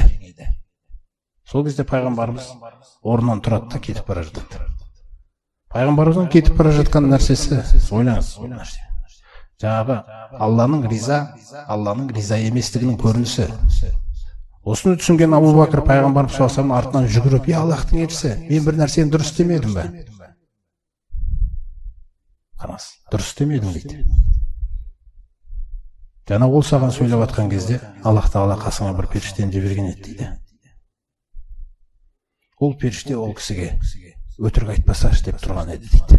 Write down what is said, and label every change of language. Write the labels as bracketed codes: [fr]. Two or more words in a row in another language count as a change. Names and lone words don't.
[kk] Сол кезде пайғамбарымыз орнынан тұрады да кетіп бара жатады. Пайғамбарымыздың кетіп бара жатқан нәрсесі, ойлаңыз, жаңағы Алланың риза еместігінің көрінісі. Осыны түсінген Абу Бәкір пайғамбарымыз [ar] صلى الله عليه وسلم [kk] артынан жүгіріп: "Я Аллахтың елшісі, мен бір нәрсені дұрыс істемедім бе?" Қараңыз, дұрыс істемедің дейді. Жаңа ол саған сөйлеп жатқан кезде Аллах Тағала қасыңа бір періштені жіберген еді дейді. Ол періште ол кісіге өтірік айтпасашы деп тұрған еді дейді.